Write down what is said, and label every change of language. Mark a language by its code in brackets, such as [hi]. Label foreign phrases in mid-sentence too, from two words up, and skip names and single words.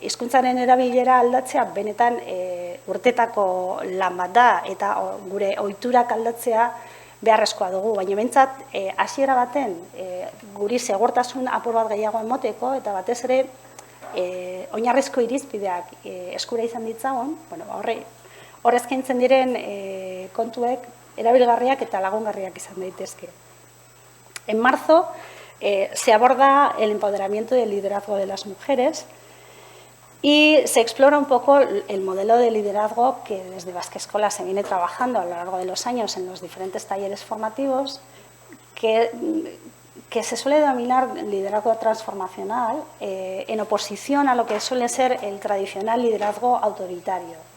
[eu] Hizkuntzaren erabilera aldatzea benetan urtetako lan bat da eta gure ohiturak aldatzea beharrezkoa dugu, baina behintzat hasiera baten guri segurtasun apur bat gehiago emoteko eta batez ere oinarrizko irizpideak eskura izan ditzagun, hor eskaintzen diren kontuek erabilgarriak eta lagungarriak izan daitezke. [es] En marzo se aborda el empoderamiento y el liderazgo de las mujeres y se explora un poco el modelo de liderazgo que desde Basque Escola se viene trabajando a lo largo de los años en los diferentes talleres formativos, que se suele denominar liderazgo transformacional en oposición a lo que suele ser el tradicional liderazgo autoritario, ¿no?